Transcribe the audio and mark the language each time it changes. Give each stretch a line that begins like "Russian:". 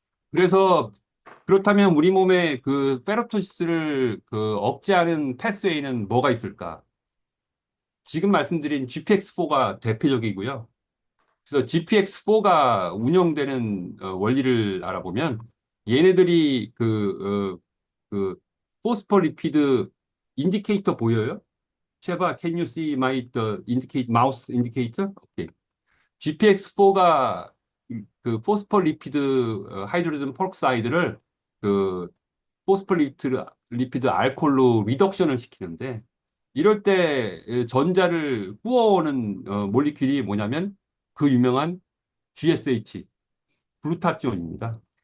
Korean: 그래서 그렇다면 우리 몸에 그 페롭토시스를 그 억제하는 패스웨이는 뭐가 있을까? 지금 말씀드린 GPX4가 대표적이고요. 그래서 GPX4가 운영되는 원리를 알아보면 얘네들이 그 포스포리피드 인디케이터 보여요?
English: 쉐바, can you see my the indicate mouse indicator? 오케이. GPX4가
Korean: 그 포스폴리피드 하이드로젠 펄옥사이드를 그 포스폴리피드 알코올로 리덕션을 시키는데 이럴 때 전자를 구워오는 몰리큘이 뭐냐면 그 유명한 GSH 글루타치온입니다.